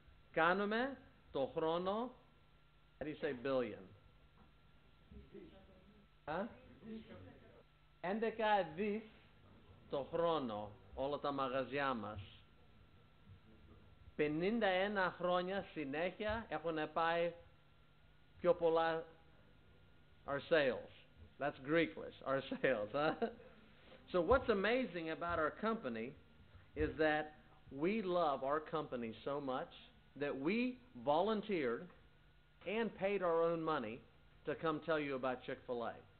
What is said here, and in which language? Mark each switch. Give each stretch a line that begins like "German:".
Greek: Κάνουμε το χρόνο,
English: how do you say billion?
Greek: 11 δις το χρόνο όλα τα μαγαζιά μας. 51 χρόνια συνέχεια έχουν πάει πιο πολλά
English: our sales. That's Greeklish, our sales, huh? So what's amazing about our company is that we love our company so much that we volunteered and paid our own money to come tell you about Chick-fil-A.